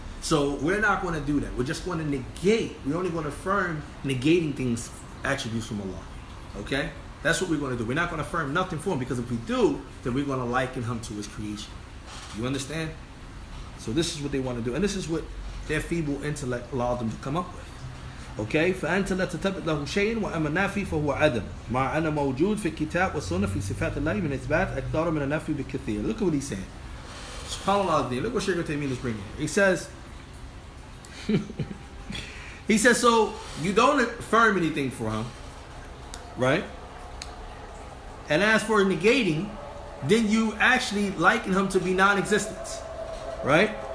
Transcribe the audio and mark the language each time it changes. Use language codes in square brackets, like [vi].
[en] So we're not going to do that. We're just going to negate. We're only going to affirm negating things, attributes from Allah. Okay? That's what we're going to do. We're not going to affirm nothing for him, because if we do, then we're going to liken him to his creation. You understand? So this is what they want to do. And this is what their feeble intellect allowed them to come up with. [ar] Okay, فأنت لا تثبت له شيء وأما النافي فهو عدم مع أنه موجود في الكتاب والسنة في صفات الله من إثبات أكثر من النفي بكثير. [en] Look at what he's saying. SubhanAllah. Look what Shaykh Taymiyyah is bringing here. He says, so you don't affirm anything for him, right? And as for negating, then you actually liken him to be non-existence, right?